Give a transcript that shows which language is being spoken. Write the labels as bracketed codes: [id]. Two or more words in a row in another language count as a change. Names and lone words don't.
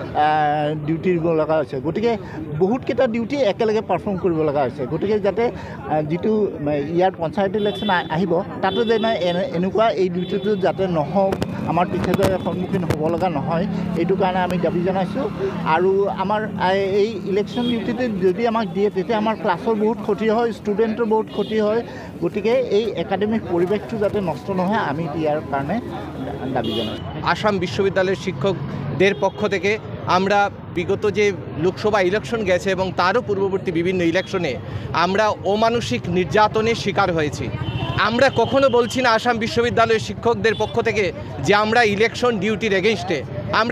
[as] দিব লগা হৈছে গতিকে বহুত কেইটা ডিউটি একেলগে পাৰফৰ্ম কৰিব লগা হৈছে গতিকে যাতে যিটো ইয়াৰ পঞ্চায়ত ইলেকশ্যন আহিব তাতো যে এনেকুৱা এই ডিউটিটো যাতে নহওক আমাৰ টিচাৰে সন্মুখীন হ'ব লগা নহয় এইটো কাৰণে আমি দাবী জনাইছোঁ আৰু আমাৰ এই [en] election duty [as] যদি আমাক দিয়ে তেতিয়া আমাৰ ক্লাছৰ বহুত ক্ষতি হয় ষ্টুডেণ্টৰ বহুত ক্ষতি হয় গতিকে এই একাডেমিক পৰিৱেশটো যাতে নষ্ট নহয় আমি ইয়াৰ কাৰণে দাবী জানাইছোঁ [bn] আসাম বিশ্ববিদ্যালয়ের শিক্ষকদের পক্ষ থেকে আমরা বিগত যে লোকসভা ইলেকশন গেছে এবং তারও পূর্ববর্তী বিভিন্ন ইলেকশনে আমরা অমানসিক নির্যাতনের শিকার হয়েছি আমরা কখনো বলছি না আসাম বিশ্ববিদ্যালয়ের শিক্ষকদের পক্ষ থেকে যে আমরা [en] election duty against [bn] আমরা